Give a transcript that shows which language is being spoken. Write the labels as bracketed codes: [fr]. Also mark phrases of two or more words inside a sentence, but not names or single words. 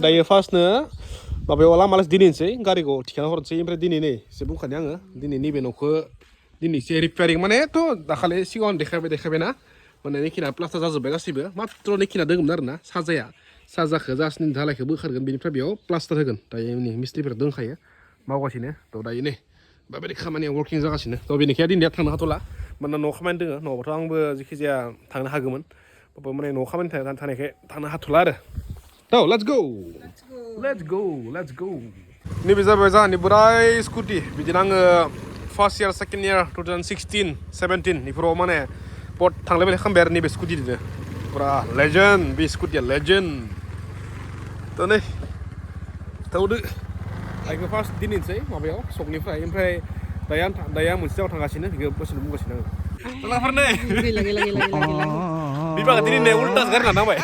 [brx] दायो फार्स्टनो माबायाव लामालास दिनैनोसै गारिखौ थिखाना हरनोसै ओमफ्राय दिनै नै एसे बुंखानि आङो दिनै नैबे न'खौ दिनै एसे रिपेयारिं मानेथ' दाखालि सिगाङाव देखायबाय ना माने नेखिना प्लास्टार जाजोब्बाय गासैबो मात्र नेखिना दङमोन आरो ना साजाखौ जास्ट धालायखौ बोखारगोन बेनिफ्राय बेयाव प्लास्टार होगोन दायो नै मिस्ट्रिफोर दंखायो मावगासिनो थ' दायो नै बेबायदि खामानिया वर्किं जागासिनो थ' बेनिखाय दिनै थांनो हाथ'ला मानोना न'आव खामानि दङ न'आवथ' आंबो जेखिजाया थांनो हागौमोन माने न'आव खामानि थानायखाय थांनो हाथ'ला आरो थ' [en] let's go [brx] नैबे जाबाय जोंहानि बोराय स्कुटि बिदिनो आङो [en] first year second year [brx] 2016, 17 बेफोराव माने बहुत थांलाय फैलाय खालामबाय आरो नैबे स्कुटिजोंनो पुरा लेजेन्ड बे स्कुटिया लेजेन्ड थ' नै थावदो आइखौ फार्स्ट दिनैनोसै माबायाव सकनिफ्राय ओमफ्राय दायो आं मोनसे जायगायाव थांगासिनो बेखौ बोसोरनो बुंगासिनो आङो लाफोर नै बिबागा दिनै उल्टासो गारना नांबाय